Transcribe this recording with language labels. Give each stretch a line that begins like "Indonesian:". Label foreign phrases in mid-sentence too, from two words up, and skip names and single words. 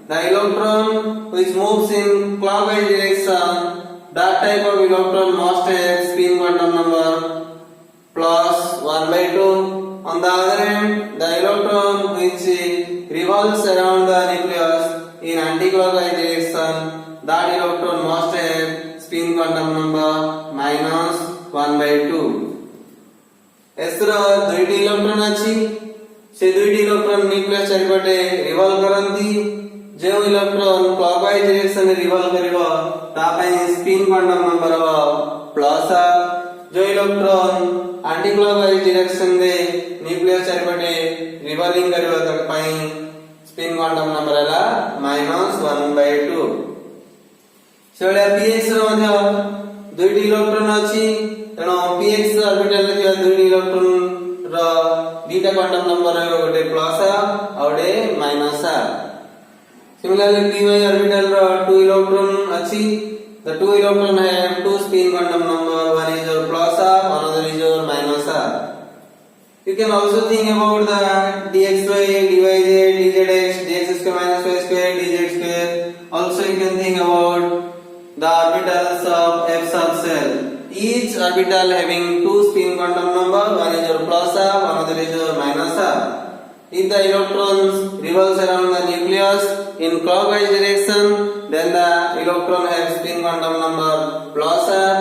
English: The electron which moves in clockwise direction, that type of electron must have spin quantum number plus 1 by 2. On the other hand, the electron which revolves around the nucleus in anti-clockwise direction, that electron must have spin quantum number minus 1 by 2.
Odia: ଏସର ଦୁଇଟି ଇଲେକ୍ଟ୍ରନ୍ ଅଛି, ସେ ଦୁଇଟି ଇଲେକ୍ଟ୍ରନ୍ ନ୍ୟୁକ୍ଲିୟସ୍ ଚାରିପଟେ ରିଭଲ୍ଭ କରନ୍ତି। ଯେଉଁ ଇଲେକ୍ଟ୍ରନ୍
English: clockwise direction
Odia: ରିଭଲ୍ଭ କରିବ ତା ପାଇଁ
English: spin quantum number
Odia: ହେବ
English: plus half.
Odia: ଯେଉଁ ଇଲେକ୍ଟ୍ରନ୍
English: anti clockwise direction
Odia: ନ୍ୟୁକ୍ଲିୟସ୍ ଚାରିପଟେ ରିଭଲ୍ଭିଂ କରିବ ତା ପାଇଁ
English: spin quantum number
Odia: ହେଲା
English: minus 1 by 2.
Odia: ସେଭଳିଆ px ର ମଧ୍ୟ ଦୁଇଟି ଇଲେକ୍ଟ୍ରନ୍ ଅଛି, ତେଣୁ
English: px orbital
Odia: ଥିବା ଦୁଇଟି ଇଲେକ୍ଟ୍ରନ୍ ର ଦିଟା
English: quantum number
Odia: ରହିବ, ଗୋଟେ
English: plus half
Odia: ଆଉ ଗୋଟେ
English: minus half. Similarly, py orbital ର 2 electron अछि. The 2 electron have 2 spin quantum number. One is your plus half, another is your minus half. You can also think about the dxy, dyz, dzx, dx square minus y square, dz square. Also, you can think about the orbitals of f sub cell. Each orbital having 2 spin quantum number. One is your plus half, another is your minus half. If the electrons revolves around the nucleus in clockwise direction, then the electron has spin quantum number plus half.